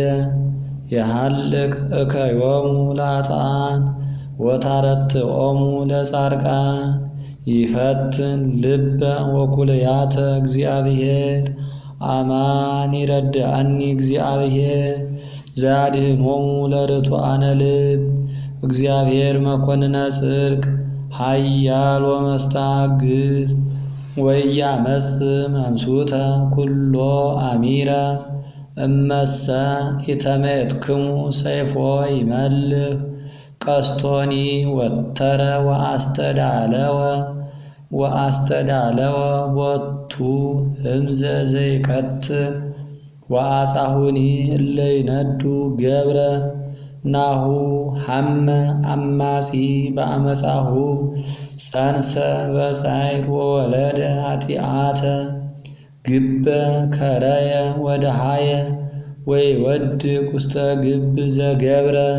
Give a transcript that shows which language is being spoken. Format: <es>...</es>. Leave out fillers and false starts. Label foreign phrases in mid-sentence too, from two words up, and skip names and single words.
<gez>የሃልቅ እከዮሙ ለኃጥኣን ወታረትዖሙ ለጻድቃን። ይፈትን ልበ ወኩልያተ እግዚአብሔር አማን ይረድአኒ እግዚአብሔር ዘያድኅኖሙ ለርቱዓነ ልብ። እግዚአብሔር መኰንነ ጽድቅ ኃያል ወመስተአግዝ ወኢያመጽእ መንሱተ ኵሎ አሚረ። እመሰ ኢተመየጥክሙ ሰይፎ ይመልእ ቀስቶኒ ወተረ ወአስተዳለወ ቦቱ ህምዘ ዘይቀትል ወአጻሁኒ እለ ይነዱ ገብረ። ናሁ ሐመ አማጺ በአመጻሁ ጸንሰ በጻዕር ወወለደ ኃጢአተ። ግበ ከረየ ወደሃየ ወይወድቅ ውስተ ግብ ዘገብረ።</gez>